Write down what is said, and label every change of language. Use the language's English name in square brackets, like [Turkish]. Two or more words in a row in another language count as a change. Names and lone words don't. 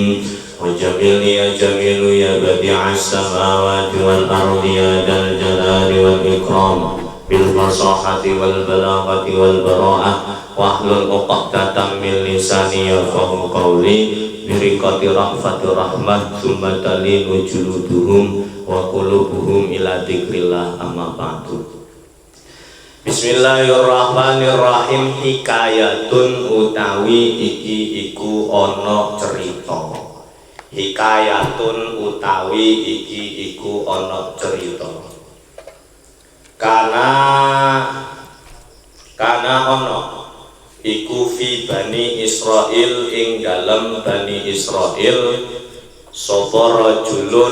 [Arabic] وجملني يا جميل يا بديع السماوات والأرض يا ذا الجلال والإكرام بالفصاحة والبلاغة والبراءة واحلل عقدة من لساني يفقهوا قولي برقة رأفة رحمة ثم تلين جلودهم وقلوبهم إلى ذكر الله أما بعد. Bismillahirrahmanirrahim. [Javanese] Hikayatun utawi iki iku ana cerita. Hikayatun utawi iki iku ana cerita. Kana ana iku fi Bani Israil ing dalem Bani Israil sapa rajulun